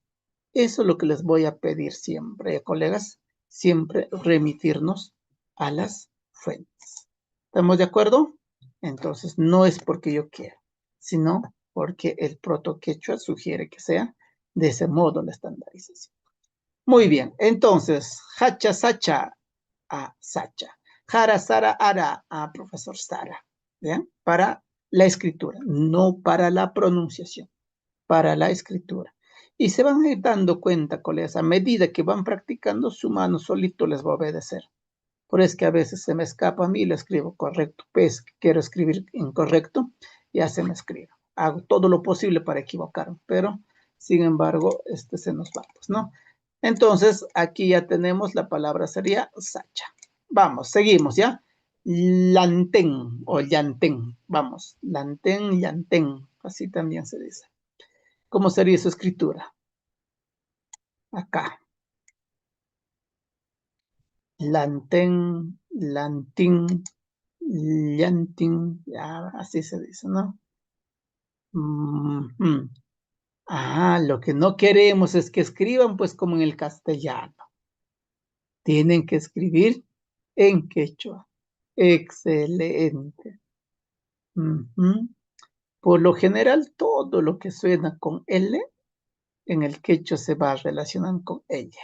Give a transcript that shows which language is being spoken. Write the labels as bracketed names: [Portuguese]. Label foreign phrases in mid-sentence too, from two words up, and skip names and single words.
[Spanish] Eso es lo que les voy a pedir siempre, colegas, siempre remitirnos a las fuentes. ¿Estamos de acuerdo? Entonces, no es porque yo quiera, sino porque el proto-quechua sugiere que sea de ese modo la estandarización. Muy bien, entonces, hacha, sacha, a sacha. Jara, sara, ara, a profesor Sara. ¿Bien? Para la escritura, no para la pronunciación, para la escritura. Y se van a ir dando cuenta, colegas, a medida que van practicando, su mano solito les va a obedecer. Por eso es que a veces se me escapa a mí y lo escribo correcto. Pues quiero escribir incorrecto, ya se me escribe. Hago todo lo posible para equivocarme, pero sin embargo, se nos va, pues, ¿no? Entonces, aquí ya tenemos la palabra sería sacha. Vamos, seguimos, ¿ya? Lantén o llantén. Vamos, lantén, llantén. Así también se dice. ¿Cómo sería su escritura? Acá. Lantén, lantín, llantín, ya, así se dice, ¿no? Lo que no queremos es que escriban pues como en el castellano. Tienen que escribir en quechua. Excelente. Por lo general, todo lo que suena con L en el quechua se va a relacionar con ella.